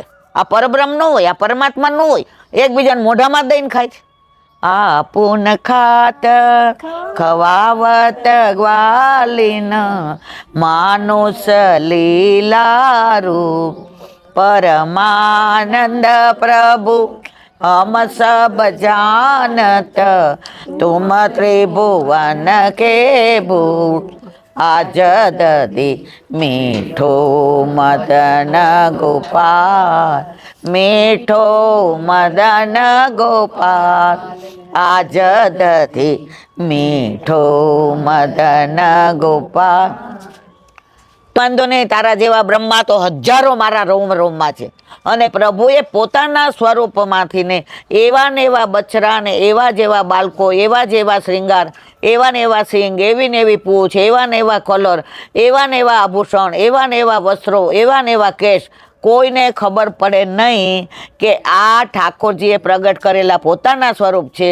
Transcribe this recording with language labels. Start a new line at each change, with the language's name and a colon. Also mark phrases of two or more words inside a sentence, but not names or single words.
Gujarati: આ પરબ્રહ્મ ન હોય, આ પરમાત્મા ન હોય, એકબીજાને મોઢામાં દઈને ખાય છે.
Braj: आपुन खात खवावत ग्वालिन मानुष लीलारूप परमानंद પ્રભુ हम सब जानत तुम त्रिभुवन के भूत आज दधी मीठो मदन गोपाल मीठो मदन गोपाल आज दधी मीठो मदन गोपाल.
Gujarati: વાંધો નહીં, તારા જેવા બ્રહ્મા તો હજારો મારા રોમ રોમમાં છે. અને પ્રભુએ પોતાના સ્વરૂપમાંથી ને એવા બચ્ચરા ને એવા જેવા બાળકો, એવા જેવા શ્રૃંગાર, એવા ને એવા સિંગ, એવી ને એવી પૂંછ, એવા ને એવા કલર, એવા ને એવા આભૂષણ, એવા ને એવા વસ્ત્રો, એવા ને એવા કેશ, કોઈને ખબર પડે નહીં કે આ ઠાકોરજીએ પ્રગટ કરેલા પોતાના સ્વરૂપ છે.